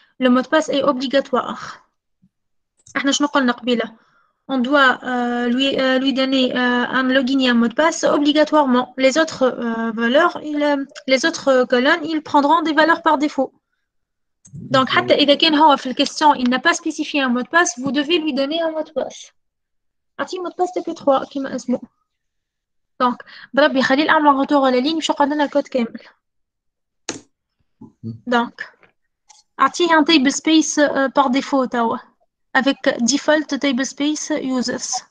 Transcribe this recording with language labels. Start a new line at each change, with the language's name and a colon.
French: Le mot de passe est obligatoire.
Arabic: احنا شنو قلنا قبيله؟
French: On doit lui donner un login et un mot de passe obligatoirement. Les autres valeurs, les autres colonnes, ils prendront des valeurs par défaut. Donc,
Arabic: حتى إذا كان هو في الكquestion,
French: il n'a pas spécifié un mot de passe, vous devez lui donner un mot de passe.
Arabic: أعطيه
French: mot de passe
Arabic: TP3 كما اسمه.
French: Donc,
Arabic: بربي خليل أعمل
French: retour
Arabic: على
French: ligne
Arabic: باش يقعد لنا الكود كامل.
French: Donc,
Arabic: أعطيه
French: un table space par défaut
Arabic: توا
French: avec default table space users.